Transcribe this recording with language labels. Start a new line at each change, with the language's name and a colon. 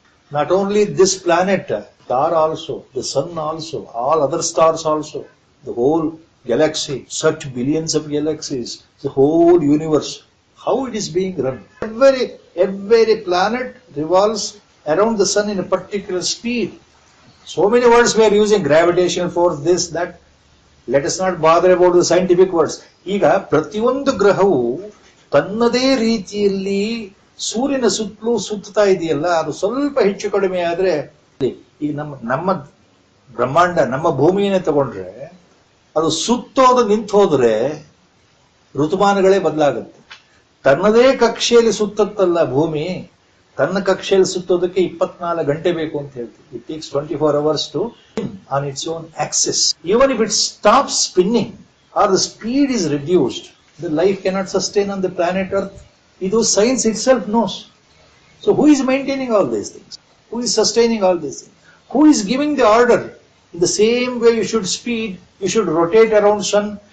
English: Not only this planet, star also, the sun also, all other stars also, the whole galaxy, such billions of galaxies, the whole universe, how it is being run. Every planet revolves around the sun in a particular speed. So many words we are using, gravitational force, this, that. Let us not bother about the scientific words.
Kannada: ಈಗ ಪ್ರತಿಯೊಂದು ಗ್ರಹವು ತನ್ನದೇ ರೀತಿಯಲ್ಲಿ ಸೂರ್ಯನ ಸುತ್ತಲೂ ಸುತ್ತಾ ಇದೆಯಲ್ಲ, ಅದು ಸ್ವಲ್ಪ ಹೆಚ್ಚು ಕಡಿಮೆ ಆದ್ರೆ, ಈಗ ನಮ್ಮ ಬ್ರಹ್ಮಾಂಡ, ನಮ್ಮ ಭೂಮಿಯನ್ನೇ ತಗೊಂಡ್ರೆ, ಅದು ಸುತ್ತೋದು ನಿಂತು ಹೋದ್ರೆ ಋತುಮಾನಗಳೇ ಬದಲಾಗುತ್ತೆ. ತನ್ನದೇ ಕಕ್ಷೆಯಲ್ಲಿ ಸುತ್ತತ್ತಲ್ಲ ಭೂಮಿ, ತನ್ನ ಕಕ್ಷೆಯಲ್ಲಿ ಸುತ್ತೋದಕ್ಕೆ 24 ಗಂಟೆ ಬೇಕು ಅಂತ ಹೇಳ್ತೀವಿ.
English: It takes 24 hours to spin on its own axis. Even if it stops spinning or the speed is reduced, the life cannot sustain on the planet Earth.
Kannada: Idu
English: science itself knows. So who is maintaining all these things? Who is sustaining all these things? Who is giving the order? In the same way you should speed, you should rotate around sun.